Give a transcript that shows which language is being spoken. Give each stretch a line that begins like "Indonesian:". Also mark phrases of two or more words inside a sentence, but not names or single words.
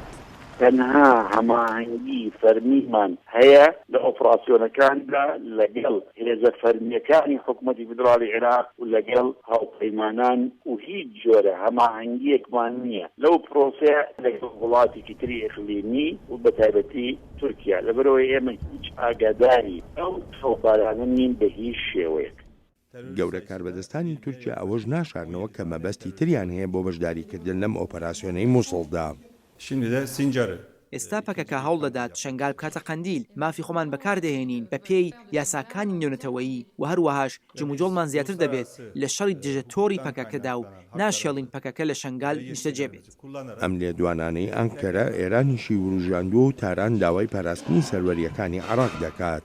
Central Kurdish: تەنها هەماهەنگی فەرمیمان هەیە لە ئۆپراسیۆنەکاندا لەگەڵ هێزە فەرمیەکانی حکوومەتی فیدراڵی عێراق و لەگەڵ هاوپەیمانان و هیچ جۆرە هەماهەنگیەکمان نییە لەو پرۆسەیە لەگەڵ وڵاتێکی تری ئیقلیمی و بەتایبەتی تورکیا، لەبەرەوەی ئێمە هیچ ئاگاداری ئەو تۆپبارانە نین بە هیچ شێوەیەک. گەورە کاربەدەستانی تورکیا ئەوەش ناشارنەوە کە مەبەستی تریان هەیە بۆ بەشداریکردن لەم ئۆپەراسیۆنەی مووسڵدا.
Turkish: Şimdi de Sincar'ı
Central Kurdish: ئێستا پەکەکە هەوڵ دەدات شنگال بکاتە قەندیل، مافی خۆمان بەکاردەهێنین بە پێی یاساکانی نێونەتەوەیی و هەروەهاش جموجۆڵمان زیاتر دەبێت لە شەڕی دژە تۆڕی پەکەکەدا و ناشێڵین پەکەکە لە شنگال نیشتەجێ بێت. ئەم لێدوانانەی ئەنکەرە ئێرانیشی وروژاندووە و تاران داوای پاراستنی سەروەریەکانی عێراق دەکات.